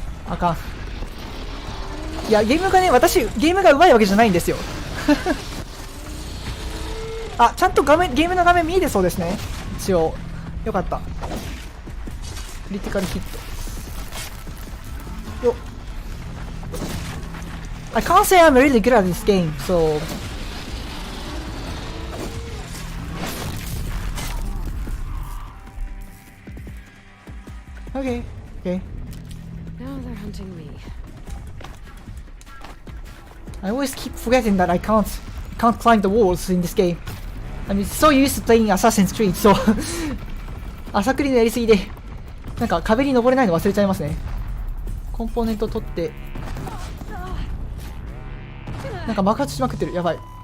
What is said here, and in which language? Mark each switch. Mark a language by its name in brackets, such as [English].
[Japanese] あかん。いや、ゲームがね、私ゲームが上手いわけじゃないんですよ。あ、ちゃんとゲームの画面見えてそうですね。一応よかった。クリティカルヒットよっ。 [English] I can't say I'm really good at this game, so okay, okay. Now they're hunting me. I always keep forgetting that I can't climb the walls in this game. I'm so used to playing Assassin's Creed, so [Japanese] 朝クリのやりすぎでなんか壁に登れないの忘れちゃいますね。コンポーネント取ってなんか爆発しまくってる。やばい。